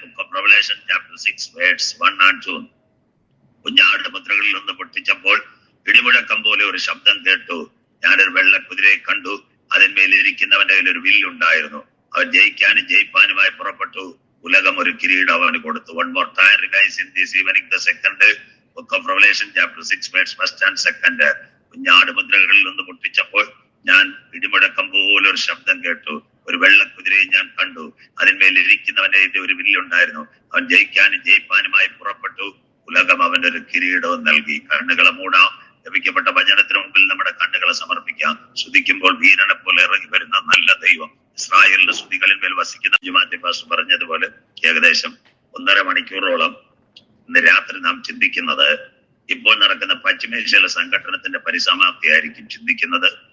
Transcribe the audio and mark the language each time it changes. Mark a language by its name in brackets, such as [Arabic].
[English] Book of Revelation chapter 6 words 1 and 2. [Malayalam] കുഞ്ഞാടുടെ മുദ്രകളിൽ ഒന്ന് പൊട്ടിച്ചപ്പോൾ ഇടിമുഴക്കം പോലെ ഒരു ശബ്ദം കേട്ടു. ഞാനൊരു വെള്ള കുതിരയെ കണ്ടു. അതിന്മേൽ ഇരിക്കുന്നവന്റെ കയ്യിൽ ഒരു വില്ലുണ്ടായിരുന്നു. അവൻ ജയിക്കാനും ജയിപ്പാനുമായി പുറപ്പെട്ടു. ഉലകം ഒരു കിരീടം അവന് കൊടുത്തു. [English] One more time revise in this evening the second book of Revelation chapter 6 verse 1 and 2. [Malayalam] കുഞ്ഞാട് മുദ്രകളിൽ ഒന്ന് പൊട്ടിച്ചപ്പോൾ ഞാൻ ഇടിമുഴക്കം പോലെ ഒരു ശബ്ദം കേട്ടു. ഒരു വെള്ളക്കുതിരയെ ഞാൻ കണ്ടു. അതിന്മേൽ ഇരിക്കുന്നവന്റെ ഒരു വില്ലുണ്ടായിരുന്നു. അവൻ ജയിക്കാനും ജയിപ്പാനുമായി പുറപ്പെട്ടു. ഉലകം അവന്റെ ഒരു കിരീടവും നൽകി. കണ്ണുകളെ മൂടാം. ലഭിക്കപ്പെട്ട വചനത്തിന് മുമ്പിൽ നമ്മുടെ കണ്ണുകളെ സമർപ്പിക്കാം. സ്തുതിക്കുമ്പോൾ വീരനെ പോലെ ഇറങ്ങി വരുന്ന നല്ല ദൈവം, ഇസ്രായേലിന്റെ സ്തുതികളിന്മേൽ വസിക്കുന്ന ജുമാത്തി പാസ്റ്റർ പറഞ്ഞതുപോലെ ഏകദേശം 1.5 മണിക്കൂറോളം ഇന്ന് രാത്രി നാം ചിന്തിക്കുന്നത് ഇപ്പോൾ നടക്കുന്ന പശ്ചിമേഷ്യയിലെ സംഘടനത്തിന്റെ പരിസമാപ്തിയായിരിക്കും ചിന്തിക്കുന്നത്.